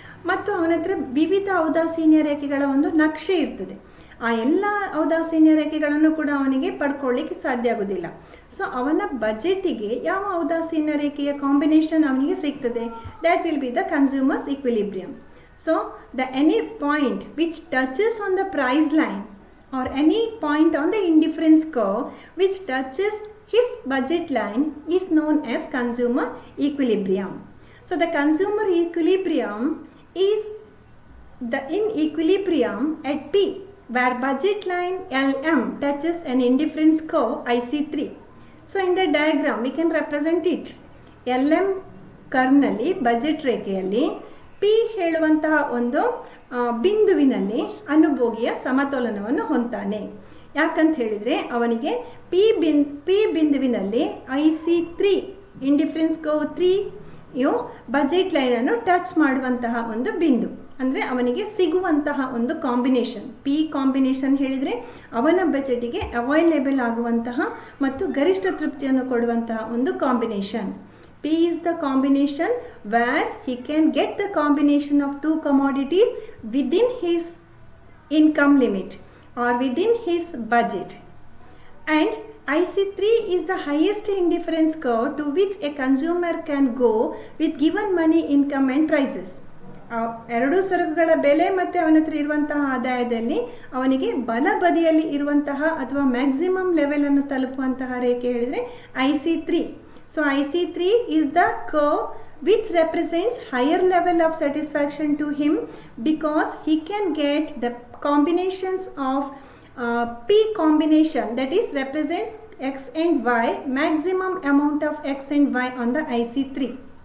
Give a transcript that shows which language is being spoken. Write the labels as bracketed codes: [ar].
[kn] ಮತ್ತು ಅವನ ಹತ್ರ ವಿವಿಧ ಔದಾಸೀನ್ಯ ರೇಖೆಗಳ ಒಂದು ನಕ್ಷೆ ಇರ್ತದೆ. ಆ ಎಲ್ಲ ಔದಾಸೀನ್ಯ ರೇಖೆಗಳನ್ನು ಕೂಡ ಅವನಿಗೆ ಪಡ್ಕೊಳ್ಳಿಕ್ಕೆ ಸಾಧ್ಯ ಆಗೋದಿಲ್ಲ. ಸೊ ಅವನ ಬಜೆಟಿಗೆ ಯಾವ ಔದಾಸೀನ್ಯ ರೇಖೆಯ ಕಾಂಬಿನೇಷನ್ ಅವನಿಗೆ ಸಿಗ್ತದೆ, [en] That will be the consumer's equilibrium. So the any point which touches on the price line or any point on the indifference curve which touches his budget line is known as consumer equilibrium. So the consumer equilibrium is in equilibrium at P, where budget line LM touches an indifference curve IC3. So in the diagram we can represent it. [kn] LM curve nalli budget ರೇಖೆಯಲ್ಲಿ P ಹೇಳುವಂತಹ ಒಂದು ಬಿಂದುವಿನಲ್ಲಿ ಅನುಭೋಗಿಯ ಸಮತೋಲನವನ್ನು ಹೊಂತಾನೆ. ಯಾಕಂತ ಹೇಳಿದರೆ ಅವನಿಗೆ P ಬಿಂದುವಿನಲ್ಲಿ IC3 indifference curve 3 budget ಲೈನನ್ನು touch ಮಾಡುವಂತಹ ಒಂದು ಬಿಂದು, ಅಂದರೆ ಅವನಿಗೆ ಸಿಗುವಂತಹ ಒಂದು ಕಾಂಬಿನೇಷನ್. ಪಿ ಕಾಂಬಿನೇಷನ್ ಹೇಳಿದರೆ ಅವನ ಬಜೆಟಿಗೆ ಅವೈಲೇಬಲ್ ಆಗುವಂತಹ ಮತ್ತು ಗರಿಷ್ಠ ತೃಪ್ತಿಯನ್ನು ಕೊಡುವಂತಹ ಒಂದು combination. [en] P is the combination where he can get the combination of two commodities within his income limit or within his budget. And IC3 is the highest indifference curve to which a consumer can go with given money, income and prices. [kn] ಎರಡೂ ಸರಕುಗಳ ಬೆಲೆ ಮತ್ತು ಅವನ ಹತ್ರ ಇರುವಂತಹ ಆದಾಯದಲ್ಲಿ ಅವನಿಗೆ ಬಲಬದಿಯಲ್ಲಿ ಇರುವಂತಹ ಅಥವಾ ಮ್ಯಾಕ್ಸಿಮಮ್ ಲೆವೆಲನ್ನು ತಲುಪುವಂತಹ ರೇಖೆ ಹೇಳಿದರೆ IC3. [en] So IC3 is the curve which represents higher level of satisfaction to him because he can get the combinations of P combination, that is represents X and Y, maximum amount of X and Y on the IC3.